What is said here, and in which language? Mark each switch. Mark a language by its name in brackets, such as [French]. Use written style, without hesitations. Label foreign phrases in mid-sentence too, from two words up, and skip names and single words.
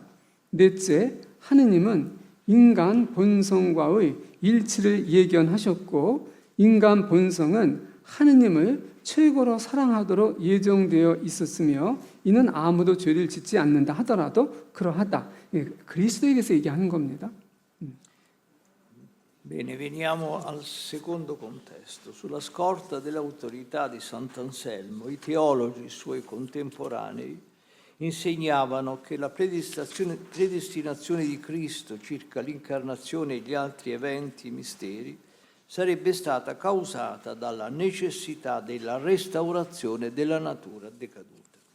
[Korean] 넷째, 하느님은 인간 본성과의 일치를 예견하셨고, 인간 본성은 하느님을 최고로 사랑하도록 예정되어 있었으며 이는 아무도 죄를 짓지 않는다 하더라도 그러하다. 그리스도에게서 얘기하는 겁니다. [Italian] Bene, veniamo al secondo contesto. Sulla scorta dell'autorità di Sant'Anselmo, i teologi suoi contemporanei insegnavano che la predestinazione di Cristo circa l'incarnazione e gli altri eventi e misteri sarebbe stata causata dalla necessità della restaurazione della natura decaduta.